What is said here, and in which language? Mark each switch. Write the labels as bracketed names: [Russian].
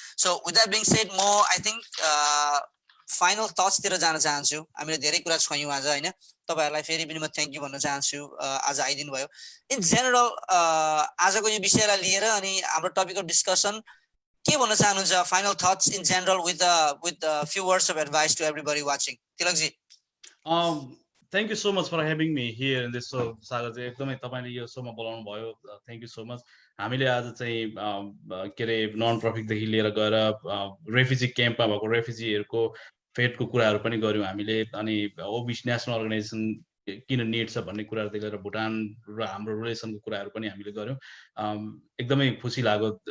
[English] so with that being said म I think final थट्सतिर [Nepali] जान चाहन्छु। हामीले धेरै कुरा छोयौँ आज होइन। तपाईँहरूलाई फेरि पनि म [English] thank you [Nepali] भन्न चाहन्छु आज आइदिनु भयो। [English] in general [Nepali] आजको यो विषयलाई लिएर अनि हाम्रो [English] topic of discussion [Nepali] के भन्न चाहनुहुन्छ? [English] Final thoughts in general with few words of advice to everybody watching. [Nepali] तिलकजी। [English] Thank you so much for having me here in this show. [Nepali] सागरजी एकदमै तपाईँले यो सोमा बोलाउनु भयो, [English] Thank you so much. [Nepali] हामीले आज चाहिँ के अरे नन प्रफिटदेखि लिएर गएर रेफ्युजी क्याम्पमा भएको रेफ्युजीहरूको फेटको कुराहरू पनि गऱ्यौँ हामीले। अनि ओबिसी नेसनल अर्गनाइजेसन किन निड छ भन्ने कुराहरूदेखि लिएर भुटान र हाम्रो रिलेसनको कुराहरू पनि हामीले गऱ्यौँ। एकदमै खुसी लाग्यो।